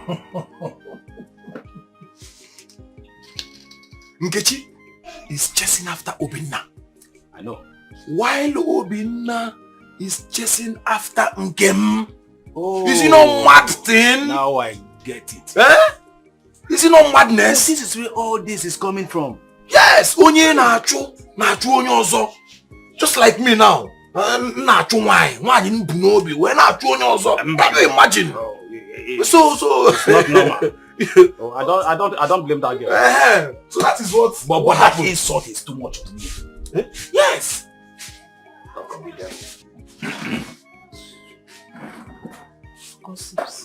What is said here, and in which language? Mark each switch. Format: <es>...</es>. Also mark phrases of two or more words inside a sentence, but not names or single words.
<en>Nkechi is chasing after Obinna. I know. While Obinna is chasing after Nkem. Oh. Is it not mad thing? Now I get it. Eh? Is it not madness? This is where all this is coming from. Yes,</en> <ig>onye na-achụ onye ọzọ.</ig> <en>Just like me now.</en> <ig>Na-achụ nwaanyị mbu n'obi wee na-achụ onye ọzọ.</ig> <en>Can you imagine? So it's not normal. I don't blame that girl. So that is what. But that insult is too much to me. Eh? Yes. Gossips.</en>